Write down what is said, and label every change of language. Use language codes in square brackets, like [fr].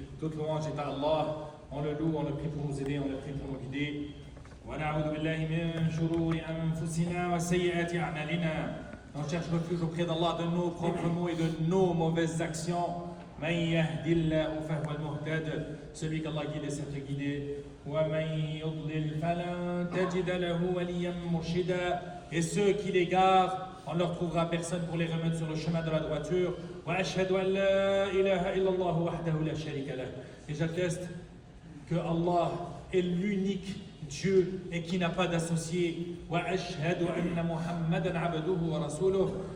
[fr] Toute louange est à Allah. On le loue, on le prie pour nous aider, on le prie pour nous guider. [ar] ونعوذ بالله من شرور أنفسنا وسيئات أعمالنا. [fr] On cherche refuge auprès d'Allah de nos propres maux et de nos mauvaises actions. [ar] من يهد الله فهو المهتد. [fr] Celui qu'Allah guide est certes guidé. [ar] ومن يضلل فلن تجد له وليا مرشدا. [fr] Et ceux qui l'égarent, on ne leur trouvera personne pour les remettre sur le chemin de la droiture. [ar] وأشهد أن لا إله إلا الله وحده لا شريك له. [fr] Et j'atteste que Allah est l'unique Dieu et qui n'a pas d'associé. [ar] وأشهد أن محمدا عبده ورسوله.